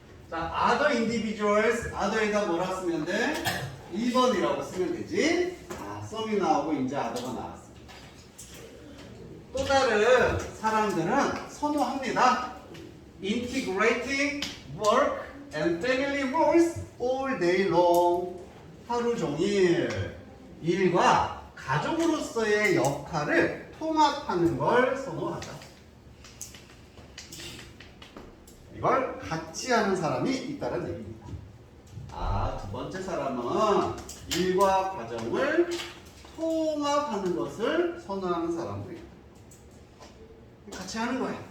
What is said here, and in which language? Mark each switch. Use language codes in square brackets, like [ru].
[ko] 자, [en] other individuals, [ko] other에다 뭐라 쓰면 돼? 2번이라고 쓰면 되지. 썸이 나오고 이제 other가 나왔습니다. 또 다른 사람들은 선호합니다. [en] Integrating work and family roles all day long. [ko] 하루 종일 일과 가족으로서의 역할을 통합하는 걸 선호하다. 이걸 같이 하는 사람이 있다는 얘기입니다. 두 번째 사람은 일과 가정을 통합하는 것을 선호하는 사람도 있다. 같이 하는 거야.